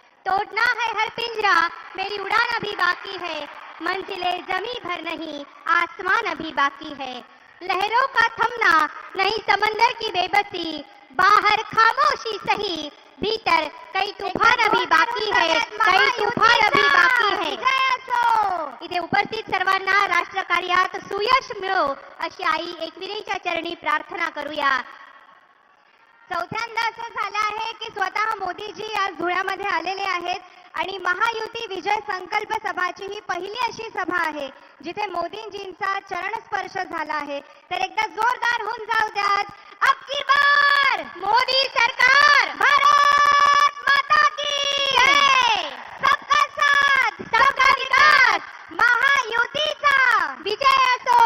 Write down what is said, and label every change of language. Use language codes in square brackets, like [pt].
[hi] तोड़ना है हर पिंजरा, मेरी उड़ान अभी बाकी है। मंजिलें जमी भर नहीं, आसमान अभी बाकी है। लहरों का थमना नहीं, समंदर की बेबसी। बाहर खामोशी सही, भीतर कई तूफान अभी बाकी है, कई तूफान अभी बाकी है। [mr] इथे उपस्थित सर्वांना राष्ट्रकार्यात सुयश मिळो अशी आई एकविरेच्या चरणी प्रार्थना करूया। चौथ्यांदा असं झालं आहे की स्वतः मोदीजी आज धुळ्यामध्ये आलेले आहेत आणि महायुती विजय संकल्प सभाची ही पहिली अशी सभा आहे जिथे मोदींजींचा चरण स्पर्श झाला आहे। तर एकदा जोरदार होऊन जाऊ द्यात। [hi] अब की बार मोदी सरकार, भारत माता की जय। सबका साथ, सबका विकास, [mr] महायुतीचा विजय